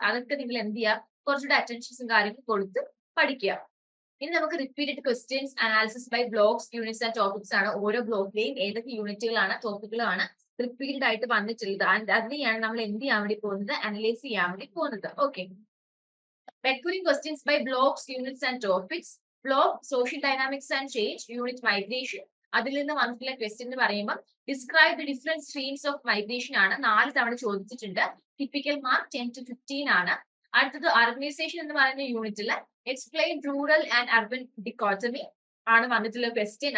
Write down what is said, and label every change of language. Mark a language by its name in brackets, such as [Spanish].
[Malayalam] അതൊക്കെ നിങ്ങൾ എന്ത് ചെയ്യുക, കുറച്ചുകൂടെ അറ്റൻഷൻസും കാര്യങ്ങളും കൊടുത്ത് പഠിക്കുക. ഇനി നമുക്ക് repeated questions analysis by blocks, units and topics ആണ്. ഓരോ ബ്ലോക്കിലെയും ഏതൊക്കെ യൂണിറ്റുകളാണ്, ടോപ്പിക്കുകളാണ് റിപ്പീറ്റഡ് ആയിട്ട് വന്നിട്ടുള്ളത്. അതിനെയാണ് നമ്മൾ എന്ത് ചെയ്യാൻ വേണ്ടി പോകുന്നത്, അനലൈസ് ചെയ്യാൻ വേണ്ടി പോകുന്നത്. [English] Okay, recurring questions by blocks, units and topics. Block social dynamics and change, unit migration. [Malayalam] അതിൽ നിന്ന് വന്നിട്ടുള്ള ക്വസ്റ്റ്യൻ എന്ന് പറയുമ്പോൾ [English] describe the different streams of migration [Malayalam] ആണ്. 4 തവണ ചോദിച്ചിട്ടുണ്ട്. ടിപ്പിക്കൽ മാർക്ക് 10 to 15 ആണ്. അടുത്തത് അർബനൈസേഷൻ എന്ന് പറയുന്ന യൂണിറ്റിൽ [English] explain rural and urban dichotomy [Malayalam] ആണ് വന്നിട്ടുള്ള ക്വസ്റ്റ്യൻ.